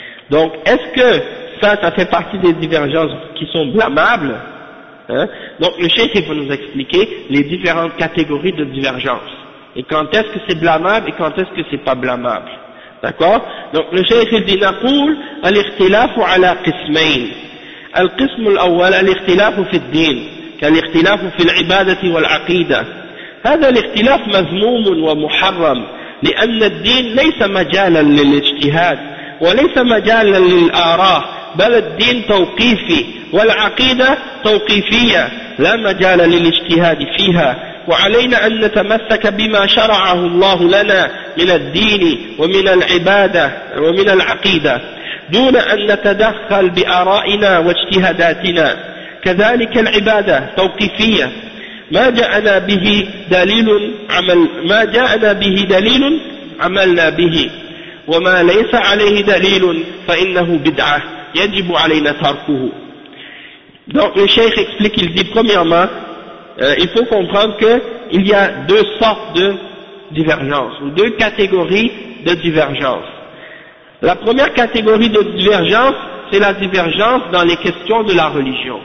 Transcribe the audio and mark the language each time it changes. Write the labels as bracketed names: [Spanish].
[French] Donc, est-ce que ça fait partie des divergences qui sont blâmables, hein? Donc, le cheikh il va nous expliquer les différentes catégories de divergences. Et quand est-ce que c'est blâmable et quand est-ce que c'est pas blâmable. D'accord? Donc, le cheikh il dit, « Naqoul al-ikhtilafu ala qismain. [Arabic] Al-qismu al-awwal al-ikhtilafu fi al-din, kal-ikhtilafu fi al-ibadati wal-aqida. » هذا الاختلاف مذموم ومحرم لأن الدين ليس مجالا للاجتهاد وليس مجالا للآراء بل الدين توقيفي والعقيدة توقيفية لا مجال للاجتهاد فيها وعلينا أن نتمسك بما شرعه الله لنا من الدين ومن العبادة ومن العقيدة دون أن نتدخل بآرائنا واجتهاداتنا كذلك العبادة توقيفية ما جاءنا به دليل عمل ما جاءنا به دليل عملنا به وما ليس عليه دليل فإنه بدعة يجب علينا تركه. [French] Donc le cheikh explique, il dit premièrement, il faut comprendre que il y a deux sortes de divergences, deux catégories de divergences. La première catégorie de divergence, c'est la divergence dans les questions de la religion.